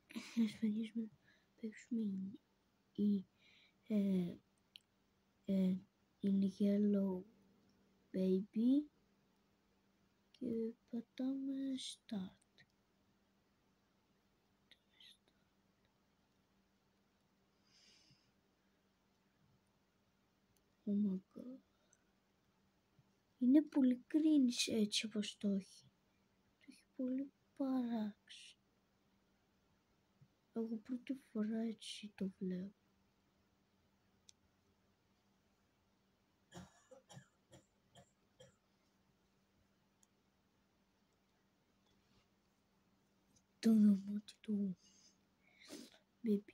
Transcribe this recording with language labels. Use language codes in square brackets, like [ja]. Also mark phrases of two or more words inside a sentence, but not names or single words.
[el] να παίξουμε in Yellow Baby και πατάμε Start. [en] Oh my god. [el] Είναι πολύ cringe έτσι όπως το έχει. Το έχει πολύ παράξει. Εγώ πρώτη φορά έτσι το βλέπω. Το δωμάτιο του Baby.